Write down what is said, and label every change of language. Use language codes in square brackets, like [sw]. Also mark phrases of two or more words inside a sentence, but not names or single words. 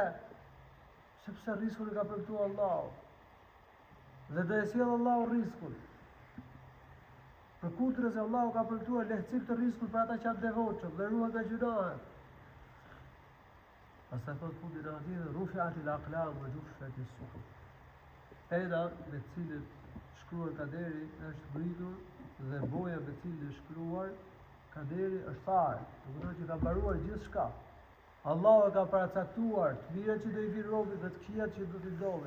[sq] Sepse riskun e ka premtuar Allahu. Dhe do e sjell Allahu riskun. Përkundër se Allahu ka premtuar lehtësim të riskut për ata që janë devotshëm dhe ruhen nga gjunahet. Pastaj thot fundi në hadith [ar] رفعت الأقلام وجفت الصحف. [sq] Pena me cilën shkruar kaderi është ngritur dhe boja me cilën është shkruar kaderi është fare. Do të thotë që ka mbaruar gjithçka. Allahu e ka paracaktuar të mirat që do i vinë robit dhe të këqijat që do t'i ndodhin.